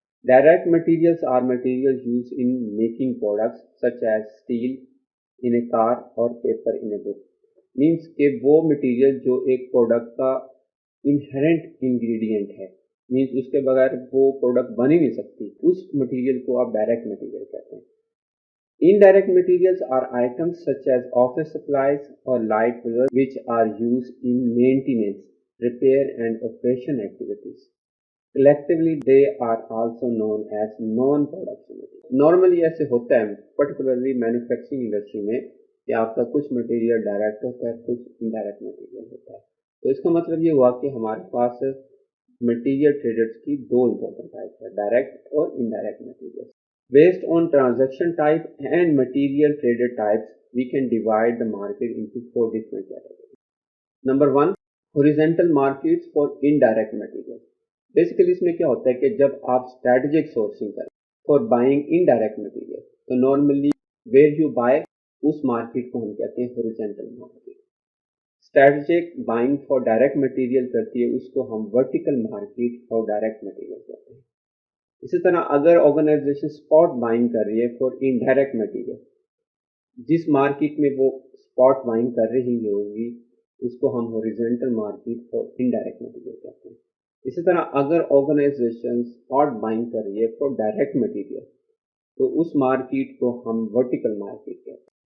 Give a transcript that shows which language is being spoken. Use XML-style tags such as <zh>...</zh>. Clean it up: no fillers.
<en>Direct materials are material use in making products such as steel in a car اور paper in a book.</en> <ur>Means کہ وہ material جو ایک product کا انہرنٹ انگریڈینٹ ہے, مینس اس کے بغیر وہ پروڈکٹ بن ہی نہیں سکتی, اس مٹیریل کو آپ ڈائریکٹ مٹیریل کہتے ہیں.</ur> <en>Indirect materials are items such as office supplies or light products which are used in maintenance, repair and operation activities. Collectively, they are also known as non-production materials. Normally</en> <ur>ایسے ہوتا ہے</ur> <en>particularly manufacturing industry</en> <ur>میں کہ آپ کا کچھ material direct ہوتا ہے, کچھ انڈائریکٹ مٹیریل ہوتا ہے. تو اس کا مطلب یہ ہوا کہ ہمارے پاس مٹیریل ٹریڈرز کی دو امپورٹنٹ ٹائپس ہیں, ڈائریکٹ اور indirect material.</ur> <en>Based on transaction type and material traded types, we can divide the market into 4 different categories. Number 1, horizontal markets for indirect materials.</en> <ur>Basically اس میں کیا ہوتا ہے کہ جب آپ</ur> <en>strategic sourcing</en> <ur>کریں</ur> <en>for buying indirect material,</en> <ur>تو</ur> <en>normally where you buy</en> <ur>اس market کو ہم کہتے ہیں</ur> <en>horizontal market. Strategic buying for direct material</en> <ur>کرتی ہے, اس کو ہم</ur> <en>vertical market</en> <ur>اور</ur> <en>direct material</en> <ur>کہتے ہیں. اسی طرح اگر آرگنائزیشن اسپاٹ بائنگ کر رہی ہے</ur> <en>for indirect material,</en> <ur>جس مارکیٹ میں وہ اسپاٹ بائنگ کر رہی ہوگی اس کو ہم horizontal market for indirect material کہتے ہیں. اسی طرح اگر آرگنائزیشن اسپاٹ بائنگ کر رہی ہے</ur> <en>for direct material</en> <ur>تو اس مارکیٹ کو ہم ورٹیکل مارکیٹ کہتے ہیں.</ur>